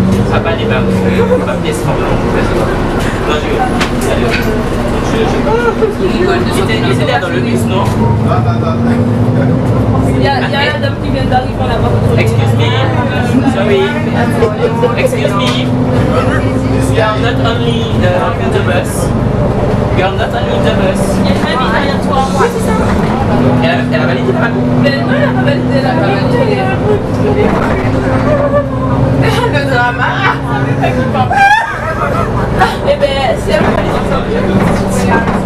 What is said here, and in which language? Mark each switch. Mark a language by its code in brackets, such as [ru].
[fr] Ça va aller ma pièce non, je j'étais dans le bus, non? Il y a la dame qui vient d'arriver là-bas. [en] Excuse me. Sorry. Excuse me. You are not only in the bus. You are not only in the bus. [fr] Il y a une amie derrière toi. Oui, c'est ça. Elle a validé pas? Mais non, elle a pas validé, elle a pas validé. Le drama. Eh ben, c'est elle qui valide.